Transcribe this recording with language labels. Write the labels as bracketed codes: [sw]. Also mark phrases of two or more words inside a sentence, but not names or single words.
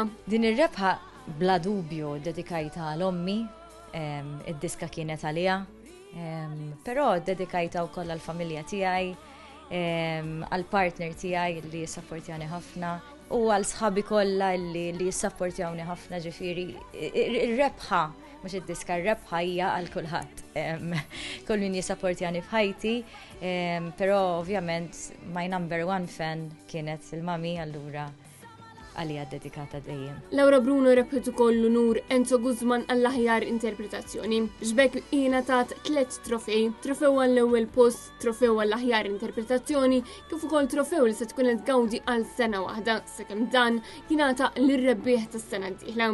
[mt] Din ir-rebħa bla dubju dedikajta għall-ommi, id-diska kienet għalija, però dedikajta wkoll għall-familja tiegħi, għall-partner tiegħi li jissapportjani ħafna u għal sħabi kollha li jissapportjawni ħafna ġifieri. Ir-rebħa mhux id-diska, r-rebħa hija għal kulħadd. Kull min jissapportjani f'ħajti, però ovvjament [en] my number one fan [mt] kienet il-mami allura għalija dedikata dejjem. Laura Bruno rebħet ukoll l-unur Enzo Guzman għall-aħjar interpretazzjoni. Xbek ingħatat 3 trofej, trofew għall-ewwel post, trofew għall-aħjar interpretazzjoni, kif ukoll trofew li se tkun qed tgawdi għal sena waħda, sakemm dan jingħata lir-rebbieħ tas-sena d-dieħla.